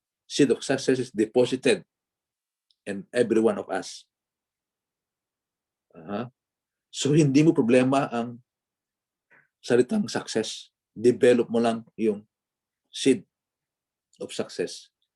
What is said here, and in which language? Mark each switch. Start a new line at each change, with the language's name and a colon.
English: Seed of success is deposited in every one of us.
Filipino: So, hindi mo problema ang salitang success.
English: Develop
Filipino: mo lang yung
English: seed of success.